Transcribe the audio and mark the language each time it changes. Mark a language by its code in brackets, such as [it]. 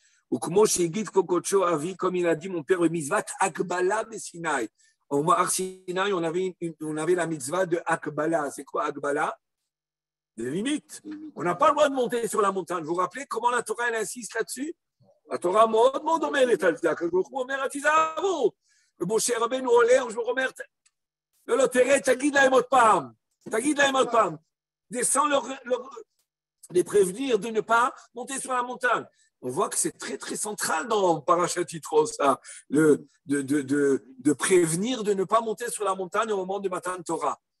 [fr] Ou comme il a dit mon père, le mitzvah Akbala de Sinaï. Au Ma'ar Sinaï, on avait la mitzvah de Akbala. C'est quoi Akbala? Des limites. On n'a pas le droit de monter sur la montagne. Vous vous rappelez comment la Torah elle insiste là-dessus? [he] La Torah מאוד אומר את זה. הקדוש ברוך הוא אומר, תיזהרו. ומשה רבנו עולה, הוא אומר, לא, תראה, תגיד להם עוד פעם. [fr] Descends les prévenir de ne pas monter sur la montagne. On voit que c'est très, très central dans Parashat Yitro, ça, de prévenir de ne pas monter sur la montagne au moment de Matan Torah.